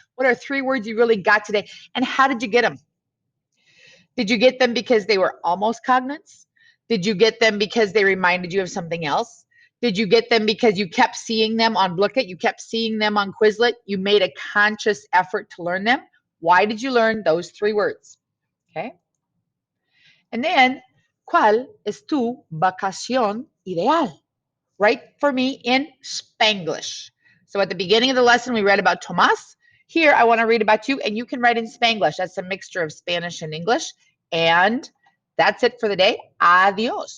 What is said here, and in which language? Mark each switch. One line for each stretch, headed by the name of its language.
English: What are 3 words you really got today? And how did you get them? Did you get them because they were almost cognates? Did you get them because they reminded you of something else? Did you get them because you kept seeing them on Blooket? You kept seeing them on Quizlet? You made a conscious effort to learn them? Why did you learn those 3 words? Okay.
Spanish: And then, ¿cuál es tu vacación ideal?
English: Write for me in Spanglish. So at the beginning of the lesson, we read about Tomás. Here, I want to read about you, and you can write in Spanglish. That's a mixture of Spanish and English. And that's it for the day. Adios.